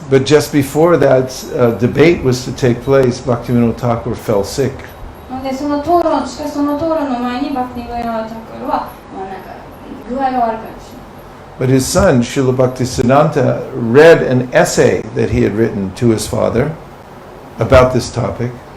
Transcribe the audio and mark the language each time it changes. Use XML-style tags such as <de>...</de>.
<en>But just before that debate was to take place, Bhaktivinoda Thakur fell sick.</en> <ja>でその討論の前にバクティビノダ・タクルはなんか具合が悪くなってしまう。</ja> <en>But his son, Srila Bhaktisiddhanta, read an essay that he had written to his father about this topic.</en>